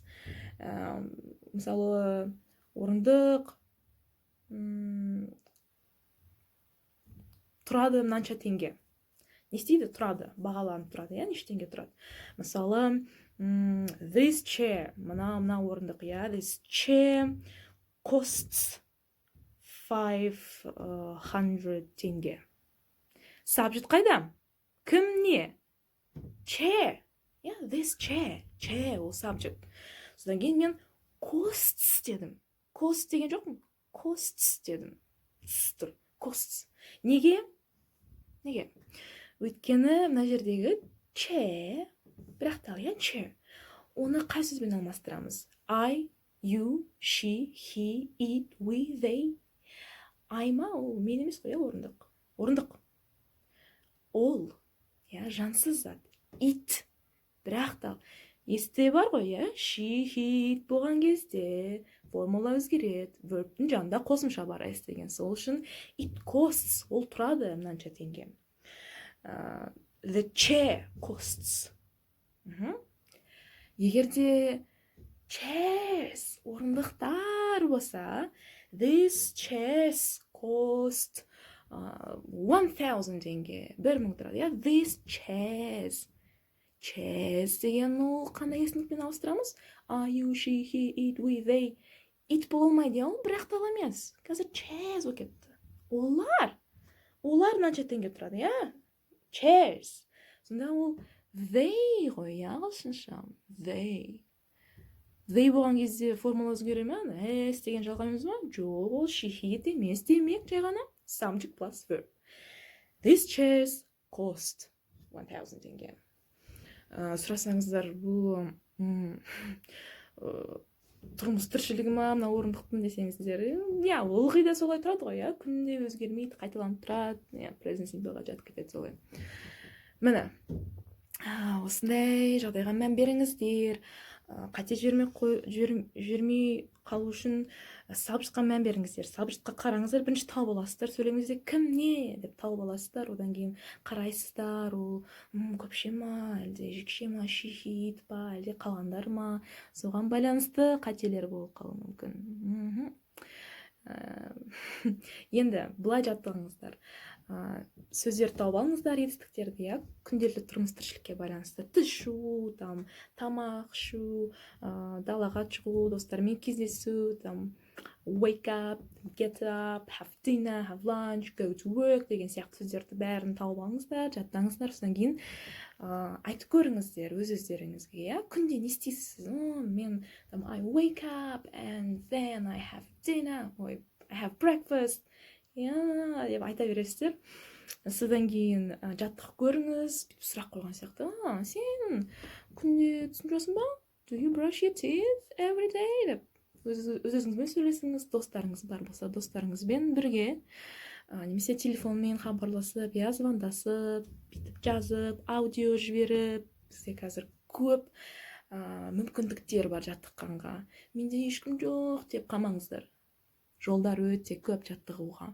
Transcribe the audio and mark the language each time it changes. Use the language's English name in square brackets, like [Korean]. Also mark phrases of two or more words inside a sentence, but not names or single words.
[Kazakh] Мысалы, орындық тұрады мынанша теңге. Не істейді? Тұрады, бағаланып тұрады, иә, неше теңге тұрады. Мысалы, [English] this chair, [Kazakh] мына орындық, иә, [English] this chair costs 500 теңге. [Kazakh] Subject қайда? Кім не? [English] Chair. Yeah, this chair. Chair ол subject. [Kazakh] Содан кейін мен costs дедім. Cost деген жоқпын. Costs дедім. Тұр. Costs. Неге? Өйткені мына жердегі chair, бірақ тағы, иә, chair. Оны қай сөзбен алмастырамыз? [English] I, you, she, he, it, we, they. [Kazakh] I ма? Ол мен емес қой, орындық. Ол, иә, жансыз зат. It, бірақ тағы. Есте бар ғой, иә? [English] She, he, it [Kazakh] болған кезде формула өзгереді. Verb'тің жанында қосымша бар деген. Сол үшін [English] it costs, [Kazakh] ол тұрады мынанша теңге. [English] The chair costs. [Kazakh] Егерде chairs, орындықтар болса, [English] these chairs cost 1000 теңге, 1000 [Kazakh] тұрады, иә? [English] These chairs. [Kazakh] Chairs деген ол қандай есімдікпен ауыстырамыз? [English] I, you, she, he, it, we, they. [Kazakh] It болмайды, ол бірақ тал емес. Қазір chairs болып кетті. Олар мынанша теңге тұрады, иә? Chairs. Сонда ол they ғой, иә, ағылшынша. They болған кезде формула өзгере ме? S деген жалған емес ма? Жоқ, ол she, he емес демек, жай ғана [English] subject plus verb. These chairs cost 1000 теңге. [Kazakh] Сұрасаңыздар, бұл тұрмыс тіршілігі ма, мына орындықтың десеңіздер, иә, ылғи да солай тұрады ғой, иә, күнде өзгермейді, қайталанып тұрады, иә, [English] present simple-ға [Kazakh] жатып кетеді солай. Міне, осындай жағдайға мән беріңіздер. Қате жүрмей қалу үшін subject-қа мән беріңіздер. Subject-қа қараңыздар, бірінші тауып аласыздар, сөйлеміңізде кім не деп тауып аласыздар, одан кейін қарайсыздар, ол көпше ма, әлде жекше ма, [English] she, he, it [Kazakh] па, әлде қалғандар ма, соған байланысты қателер болып қалуы мүмкін. Енді былай жаттығыңыздар. Сөздер тауып алыңыздар, етістіктерді, иә, күнделікті тұрмыс тіршілікке байланысты. Тіс жуу, тамақ ішу, далаға шығу, достармен кездесу, [English] wake up, get up, have dinner, have lunch, go to work [Kazakh] деген сияқты сөздерді бәрін тауып алыңыздар, жаттаңыздар. Содан кейін айтып көріңіздер өздеріңізге, иә, күнде не істейсіз? [English] Мен I wake up and then I have dinner, I have breakfast, [Kazakh] иә, деп айта бересіздер. Содан кейін жаттық көріңіз, сұрақ қойған сияқты. Сен күнде түсініп жүрсің ба? [English] Do you brush your teeth every day? [Kazakh] деп өзіңізбен сөйлесіңіз. Достарыңыз бар болса, достарыңызбен бірге, немесе телефонмен хабарласып, я звондасып, жазып, аудио жіберіп. Бізде қазір көп мүмкіндіктер бар жаттыққанға. Менде ешкім жоқ деп қалмаңыздар. Жолдар өте көп жаттығуға.